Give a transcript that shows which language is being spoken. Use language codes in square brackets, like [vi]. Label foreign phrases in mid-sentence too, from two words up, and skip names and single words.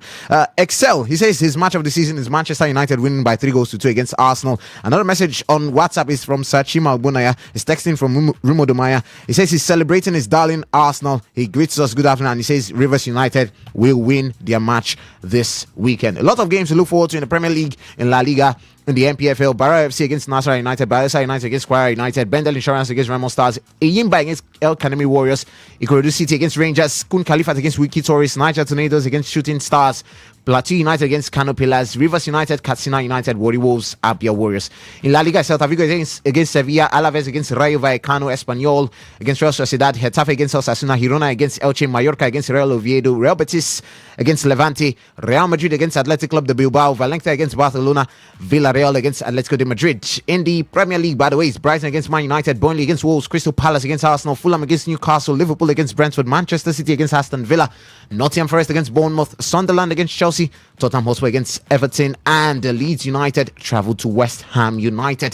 [en] Excel, he says his match of the season is Manchester United winning by 3-2 against Arsenal. Another message on WhatsApp is from Sachima Albunaya. He's texting from Rumo Dumaya. He says he's celebrating his darling Arsenal. He greets us good afternoon and he says Rivers United will win their match this weekend. A lot of games to look forward to in the Premier League, in La Liga, in the NPFL. Barra FC against Nasser United, Bayelsa United against Kwara United, Bendel Insurance against Remo Stars, Eyimba against El Kanemi Warriors, Ikorodu City against Rangers, Kun Khalifat against Wiki Tourists, Niger Tornadoes against Shooting Stars, Plateau United against Kano Pillars, Rivers United, Katsina United, Wari Wolves, Abia Warriors. In La Liga, Celta Vigo against Sevilla, Alaves against Rayo Vallecano, Espanyol against Real Sociedad, Getafe against Osasuna, Girona against Elche, Mallorca against Real Oviedo, Real Betis against Levante, Real Madrid against Athletic Club de Bilbao, Valencia against Barcelona, Villarreal against Atletico de Madrid. In the Premier League, by the way, it's Brighton against Man United, Burnley against Wolves, Crystal Palace against Arsenal, Fulham against Newcastle, Liverpool against Brentford, Manchester City against Aston Villa, Nottingham Forest against Bournemouth, Sunderland against Chelsea, Tottenham Hotspur against Everton, and Leeds United travel to West Ham United.